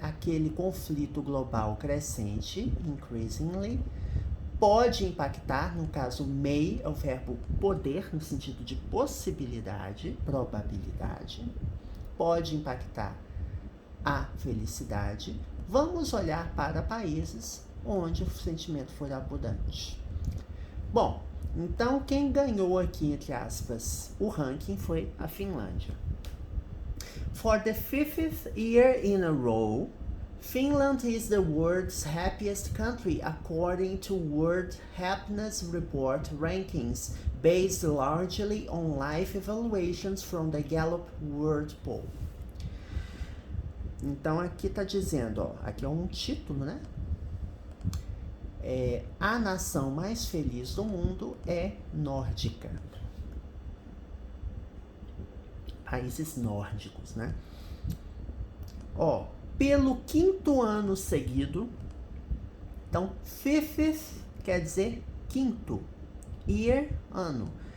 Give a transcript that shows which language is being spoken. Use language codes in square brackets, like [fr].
[pt] Aquele conflito global crescente, increasingly, pode impactar, no caso may é o verbo poder, no sentido de possibilidade, probabilidade, pode impactar a felicidade. Vamos olhar para países onde o sentimento for abundante. Bom, então quem ganhou aqui, entre aspas, o ranking foi a Finlândia. [en] For the 5th year in a row, Finland is the world's happiest country according to World Happiness Report rankings based largely on life evaluations from the Gallup World Poll. [pt] Então aqui tá dizendo, ó, aqui é um título, né? A nação mais feliz do mundo é nórdica. Países nórdicos, né? Ó, pelo 5º ano seguido, então, fifth quer dizer quinto, year, ano.